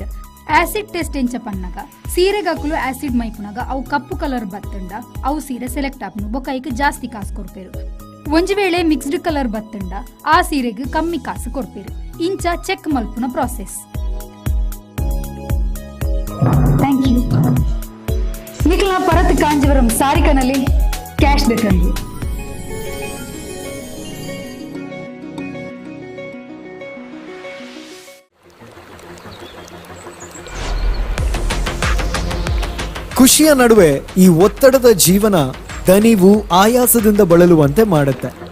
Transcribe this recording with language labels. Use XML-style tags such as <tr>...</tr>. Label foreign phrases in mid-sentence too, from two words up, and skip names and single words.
<en>acid test</en> <tcy>ಎಂಚ ಪನ್ನಗ ಸೀರೆಗಾಕುಲು ಆಸಿಡ್ ಮೈಪುನಗ ಅವು ಕಪ್ಪು ಕಲರ್ ಬತ್ತಂಡ ಅವು ಸೀರೆ ಸೆಲೆಕ್ಟ್ ಆಪುನು ಬೊಕ ಐಕ್ ಜಾಸ್ತಿ ಕಾಸು ಕೊಡ್ಪೇರು. ಒಂಜಿ ವೇಳೆ</tcy> <en>mixed colour</en> <tcy>ಬತ್ತಂಡ ಆ ಸೀರೆಗೆ ಕಮ್ಮಿ ಕಾಸು ಕೊಡ್ಪೇರು. ಇಂಚ ಚೆಕ್ ಮಲ್ಪುನ ಪ್ರಾಸೆಸ್.</tcy> <en>thank you.</en> <kn>ನಿಖಿಲ ಪರತ್ ಕಾಂಜೀವರಂ ಸಾರಿಕನಲ್ಲಿ ಕ್ಯಾಶ್ ಬೇಕಂದ್ರೆ ಖುಷಿಯ ನಡುವೆ ಈ ಒತ್ತಡದ ಜೀವನ ದಣಿವು ಆಯಾಸದಿಂದ ಬಳಲುವಂತೆ ಮಾಡುತ್ತೆ.</kn>